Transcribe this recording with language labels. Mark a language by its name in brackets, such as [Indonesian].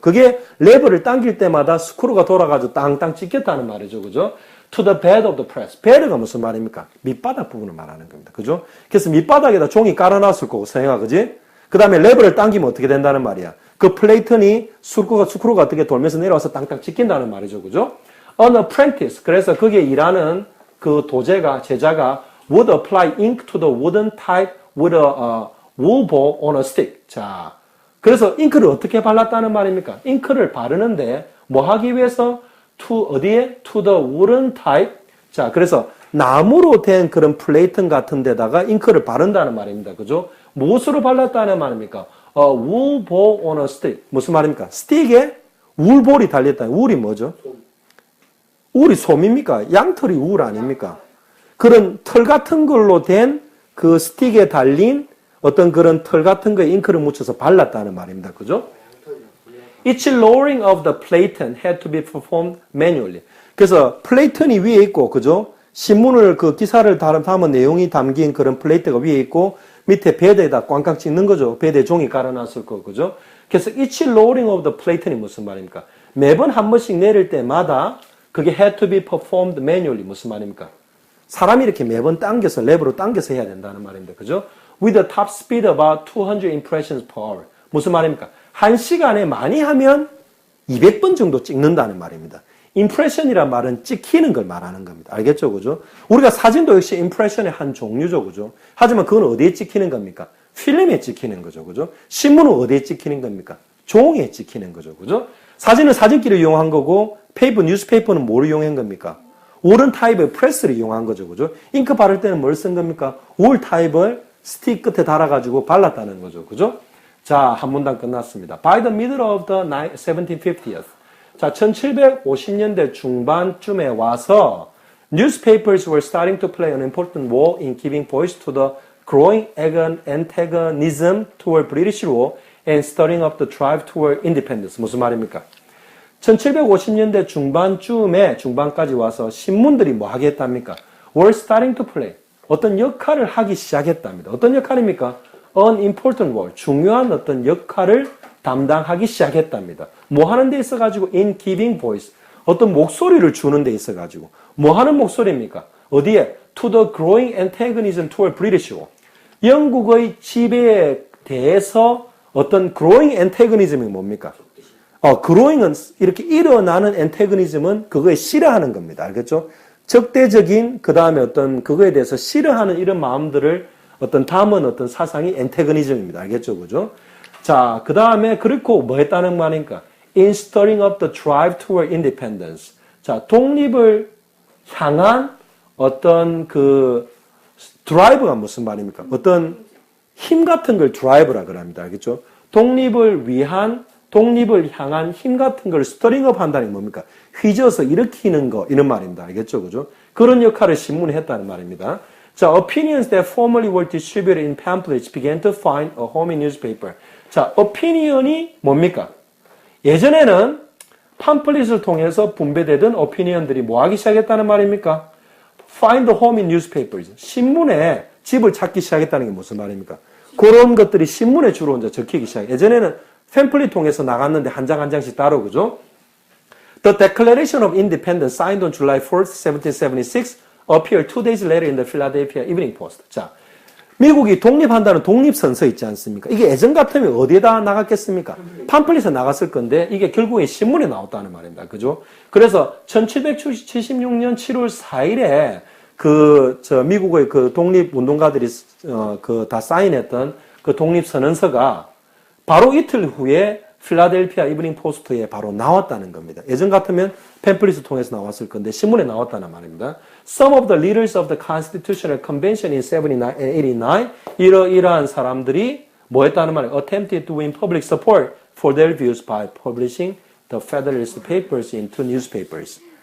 [Korean] 그게 레버를 당길 때마다 스크루가 돌아가지고 땅 찍혔다는 말이죠. 그죠? [English] To the bed of the press. [Korean] bed가 무슨 말입니까? 밑바닥 부분을 말하는 겁니다. 그죠? 그래서 밑바닥에다 종이 깔아놨을 거고, 서행아, 그지? 그 다음에 레버를 당기면 어떻게 된다는 말이야? 그 플레이튼이 스크루가 어떻게 돌면서 내려와서 땅땅 찍힌다는 말이죠. 그죠? [English] An apprentice. [Korean] 그래서 거기에 일하는 그 제자가 [English] would apply ink to the wooden type with a wool ball on a stick. [Korean] 자, 그래서 잉크를 어떻게 발랐다는 말입니까? 잉크를 바르는데 뭐 하기 위해서? 어디에? [English] To the wooden type. [Korean] 자, 그래서 나무로 된 그런 플레이튼 같은 데다가 잉크를 바른다는 말입니다. 그죠? 무엇으로 발랐다는 말입니까? [English] wool ball on a stick. [Korean] 무슨 말입니까? 스틱에 울볼이 달렸다. 울이 뭐죠? 울이 솜입니까? 양털이 울 아닙니까? 그런 털 같은 걸로 된 그 스틱에 달린 어떤 그런 털 같은 거에 잉크를 묻혀서 발랐다는 말입니다. 그죠? [English] Each lowering of the platen had to be performed manually. [Korean] 그래서 플레이튼이 위에 있고, 그죠? 신문을 그 기사를 담은 내용이 담긴 그런 플레이트가 위에 있고 밑에 베드에다 꽝꽝 찍는 거죠. 베드에 종이 깔아놨을 거, 그죠? 그래서 [English] each lowering of the platen이 [Korean] 무슨 말입니까? 매번 한 번씩 내릴 때마다 그게 [English] had to be performed manually. [Korean] 무슨 말입니까? 사람이 이렇게 매번 당겨서 레버로 당겨서 해야 된다는 말입니다. 그죠? [English] With a top speed about 200 impressions per hour. [Korean] 무슨 말입니까? 한 시간에 많이 하면 200번 정도 찍는다는 말입니다. impression이란 말은 찍히는 걸 말하는 겁니다. 알겠죠? 그죠? 우리가 사진도 역시 impression의 한 종류죠. 그죠? 하지만 그건 어디에 찍히는 겁니까? 필름에 찍히는 거죠. 그죠? 신문은 어디에 찍히는 겁니까? 종이에 찍히는 거죠. 그죠? 사진은 사진기를 이용한 거고, 뉴스페이퍼는 뭐를 이용한 겁니까? 올은 타입의 프레스를 이용한 거죠. 그죠? 잉크 바를 때는 뭘 쓴 겁니까? 올 타입을 스틱 끝에 달아가지고 발랐다는 거죠. 그죠? 자, 한 문단 끝났습니다. [English] By the middle of the 1750th. [Korean] 자, 1750년대 중반쯤에 와서 [English] newspapers were starting to play an important role in giving voice to the growing antagonism toward British rule and stirring up the drive toward independence. [Korean] 무슨 말입니까? 1750년대 중반까지 와서 신문들이 뭐 하겠답니까? [English] were starting to play. [Korean] 어떤 역할을 하기 시작했답니다. 어떤 역할입니까? [English] an important role. [Korean] 중요한 어떤 역할을 담당하기 시작했답니다. 뭐 하는 데 있어가지고 [English] in giving voice. [Korean] 어떤 목소리를 주는 데 있어가지고. 뭐 하는 목소리입니까? 어디에? [English] to the growing antagonism toward British rule. [Korean] 영국의 지배에 대해서 어떤 [English] growing antagonism [Korean] 이 뭡니까? growing은 이렇게 일어나는 antagonism은 그거에 싫어하는 겁니다. 알겠죠? 적대적인 그 다음에 어떤 그거에 대해서 싫어하는 이런 마음들을 어떤 담은 어떤 사상이 antagonism입니다. 알겠죠? 그죠? 자, 그 다음에 그렇고 뭐 했다는 말입니까? [English] In stirring up the drive toward independence. [Korean] 자, 독립을 향한 어떤 그 드라이브가 무슨 말입니까? 어떤 힘 같은 걸 드라이브라 그럽니다. 알겠죠? 독립을 향한 힘 같은 걸 스터링업 한다는 게 뭡니까? 휘저어서 일으키는 거, 이런 말입니다. 알겠죠? 그죠? 그런 역할을 신문에 했다는 말입니다. [English] 자, opinions that formerly were distributed in pamphlets began to find a home in newspaper. [Korean] 자, opinion이 뭡니까? 예전에는 팜플릿을 통해서 분배되던 opinion들이 뭐 하기 시작했다는 말입니까? [English] Find a home in newspapers. [Korean] 신문에 집을 찾기 시작했다는 게 무슨 말입니까? 그런 것들이 신문에 주로 이제 적히기 시작해요. 예전에는 팸플릿 통해서 나갔는데 한 장 한 장씩 따로, 그죠? [English] The Declaration of Independence signed on July 4th, 1776 appeared 2 days later in the Philadelphia Evening Post. [Korean] 자, 미국이 독립한다는 독립선서 있지 않습니까? 이게 예전 같으면 어디에다 나갔겠습니까? 팜플릿에 나갔을 건데 이게 결국에 신문에 나왔다는 말입니다. 그죠? 그래서 1776년 7월 4일에 미국의 그 독립운동가들이 다 사인했던 그 독립선언서가 바로 이틀 후에 필라델피아 이브닝 포스트에 바로 나왔다는 겁니다. 예전 같으면 팸플릿을 통해서 나왔을 건데 신문에 나왔다는 말입니다. [English] Some of the leaders of the Constitutional Convention in 1789 [Korean] 이러한 사람들이 뭐 했다는 말이에요? [English] Attempted to win public support for their views by publishing the Federalist papers into newspapers.